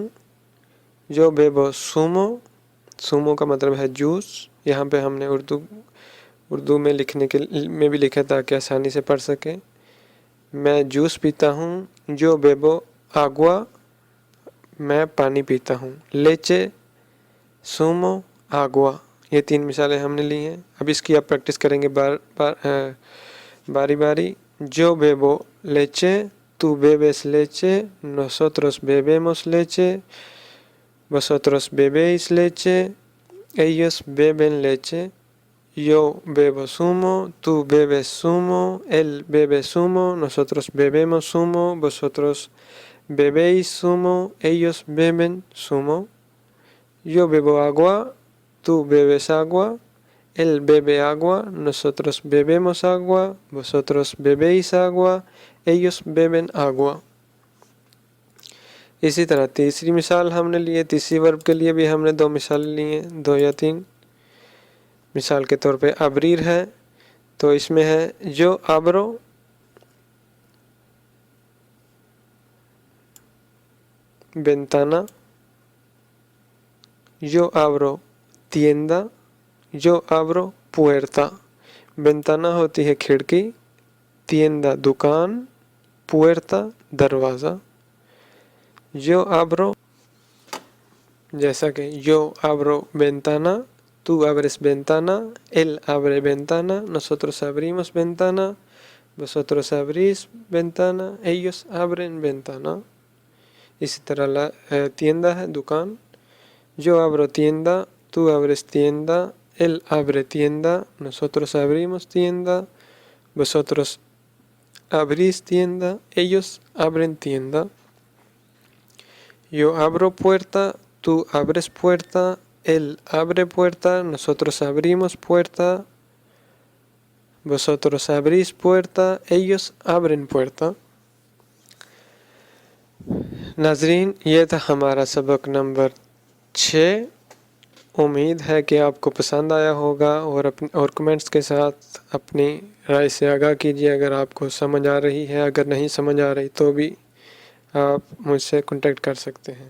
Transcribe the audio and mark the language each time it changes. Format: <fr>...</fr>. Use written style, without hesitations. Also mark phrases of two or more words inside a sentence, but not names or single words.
<es>yo bebo zumo,</es> <ur>سومو کا مطلب ہے جوس، یہاں پہ ہم نے اردو میں لکھنے کے میں بھی لکھا تاکہ آسانی سے پڑھ سکیں۔ میں جوس پیتا ہوں۔</ur> <es>yo bebo agua,</es> <ur>میں پانی پیتا ہوں۔</ur> <es>leche, zumo, agua,</es> <ur>یہ 3 مثالیں ہم نے لی ہیں۔ اب اس کی آپ پریکٹس کریں گے باری باری۔</ur> <es>Yo bebo leche, tú bebes leche, nosotros bebemos leche, vosotros bebéis leche, ellos beben leche. Yo bebo zumo, tú bebes zumo, él bebe zumo, nosotros bebemos zumo, vosotros bebéis zumo, ellos beben zumo. Yo bebo agua, tú bebes agua, él bebe agua, nosotros bebemos agua, vosotros bebéis agua, ellos beben agua.</es> <ur>اسی طرح تیسری مثال ہم نے لی ہے، تیسری ورب کے لیے بھی ہم نے 2 مثالیں لی ہیں، 2 یا 3۔ مثال کے طور پہ ابریر ہے، تو اس میں ہے</ur> <es>yo abro ventana, yo abro tienda, yo abro puerta۔</es> <ur>ventana ہوتی ہے کھڑکی، tienda دکان، puerta دروازہ۔</ur> <es>yo abro، جیسا کہ yo abro ventana، tú abres ventana، él abre ventana، nosotros abrimos ventana، vosotros abrís ventana، ellos abren ventana۔</es> <ur>اسی طرح tienda ہے دکان،</ur> <es>yo abro tienda، tú abres tienda، él abre tienda، nosotros abrimos tienda، vosotros abrís tienda، ellos abren tienda۔ yo abro puerta، tú abres puerta، él abre puerta، nosotros abrimos puerta، vosotros abrís puerta، ellos abren puerta۔</es> <ur>ناظرین، یہ تھا ہمارا سبق نمبر 6۔ امید ہے کہ آپ کو پسند آیا ہوگا، اور کمنٹس کے ساتھ اپنی رائے سے آگاہ کیجیے اگر آپ کو سمجھ آ رہی ہے۔ اگر نہیں سمجھ آ رہی تو بھی آپ مجھ سے کنٹیکٹ کر سکتے ہیں۔</ur>